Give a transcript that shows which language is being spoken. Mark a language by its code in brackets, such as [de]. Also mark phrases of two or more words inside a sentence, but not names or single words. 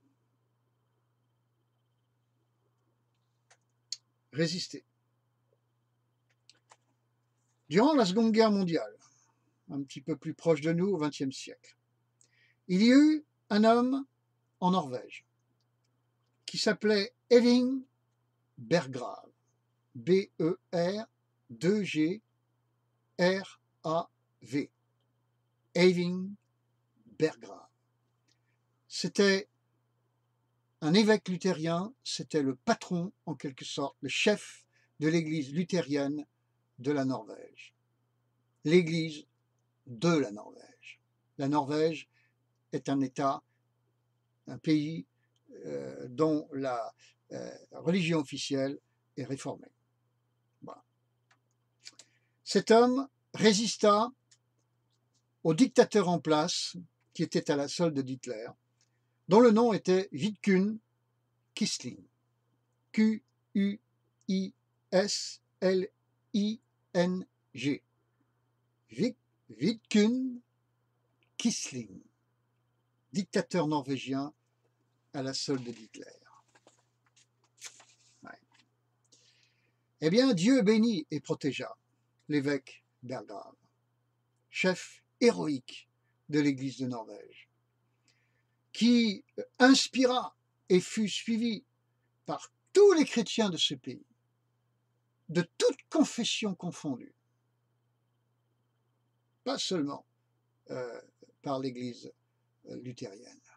[fr] Résistez. Durant la Seconde Guerre mondiale, un petit peu plus proche de nous au XXe siècle, il y eut un homme en Norvège qui s'appelait Elling Berggrav. B-E-R-2-G-R-A-V. Eyvind Berggrav. C'était un évêque luthérien, c'était le patron, en quelque sorte, le chef de l'église luthérienne de la Norvège. L'église de la Norvège. La Norvège est un État, un pays dont la religion officielle est réformée. Voilà. Cet homme résista au dictateur en place, qui était à la solde d'Hitler, dont le nom était Vidkun Quisling. Q-U-I-S-L-I-N-G. Vidkun Quisling, dictateur norvégien à la solde d'Hitler. Ouais. Eh bien, Dieu bénit et protégea l'évêque Berggrav, chef héroïque de l'Église de Norvège, qui inspira et fut suivi par tous les chrétiens de ce pays, de toutes confessions confondues, pas seulement par l'Église luthérienne.